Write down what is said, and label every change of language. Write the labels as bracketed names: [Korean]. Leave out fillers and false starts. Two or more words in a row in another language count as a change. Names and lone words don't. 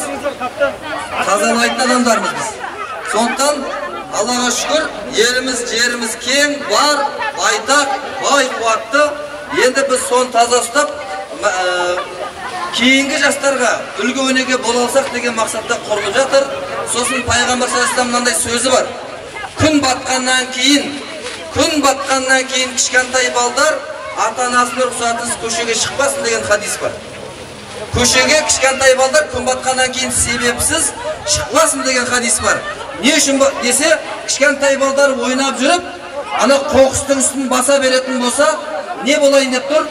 [Kazakh] Тазалайтын адамдарымыз біз. Сондықтан Аллаға шүкір, еліміз, жеріміз кең, бар, байтақ, бай қуатты. Енді біз соны таза ұстап, кейінгі жастарға үлгі өнеге бола алсақ деген мақсатта құрылып жатыр. Сосын Пайғамбар [Arabic] صلى الله عليه وسلم [Kazakh] мынандай сөзі бар. Күн батқаннан кейін кішкентай балдар ата-анасының рұқсатынсыз көшеге шықпасын деген хадис бар. Көшеге кішкентай балдар күн батқаннан кейін себепсіз шықпасын деген хадис бар. Не үшін десе, кішкентай балдар ойнап жүріп, ана қоқыстың үстін баса беретін болса, не болайын деп тұр?